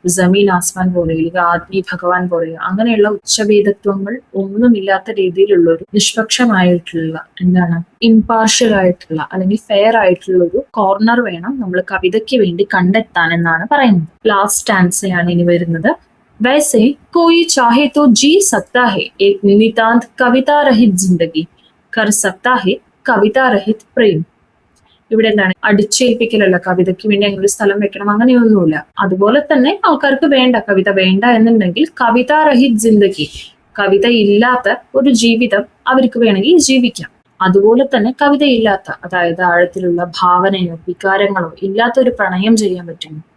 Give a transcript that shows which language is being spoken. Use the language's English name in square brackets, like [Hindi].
[Malayalam] ജമീൻ ആസ്മാൻ പോലെ, അല്ലെങ്കിൽ ആദ്മി ഭഗവാൻ പോലെ, അങ്ങനെയുള്ള ഉച്ചഭേദത്വങ്ങൾ ഒന്നുമില്ലാത്ത രീതിയിലുള്ള ഒരു നിഷ്പക്ഷമായിട്ടുള്ള, എന്താണ്, ഇംപാർഷ്യൽ ആയിട്ടുള്ള അല്ലെങ്കിൽ ഫെയർ ആയിട്ടുള്ള ഒരു കോർണർ വേണം നമ്മൾ കവിതയ്ക്ക് വേണ്ടി കണ്ടെത്താൻ എന്നാണ് പറയുന്നത്. ലാസ്റ്റ് സ്റ്റാൻസയാണ് ഇനി വരുന്നത്. [Hindi] वैसे कोई चाहे तो जी सकता है एक नितांत कविता रहित जिंदगी, कर सकता है कविता रहित प्रेम. [Malayalam] ഇവിടെ എന്താണ് അടിച്ചേൽപ്പിക്കലല്ല, കവിതയ്ക്ക് വേണ്ടി അങ്ങനെ ഒരു സ്ഥലം വെക്കണം അങ്ങനെയൊന്നുമില്ല. അതുപോലെ തന്നെ ആൾക്കാർക്ക് വേണ്ട കവിത വേണ്ട എന്നുണ്ടെങ്കിൽ [Hindi] കവിത രഹിത് ജിന്ദഗി, [Malayalam] കവിത ഇല്ലാത്ത ഒരു ജീവിതം അവർക്ക് വേണമെങ്കിൽ ജീവിക്കാം. അതുപോലെ തന്നെ കവിതയില്ലാത്ത, അതായത് ആഴത്തിലുള്ള ഭാവനയോ വികാരങ്ങളോ ഇല്ലാത്ത ഒരു പ്രണയം ചെയ്യാൻ പറ്റും.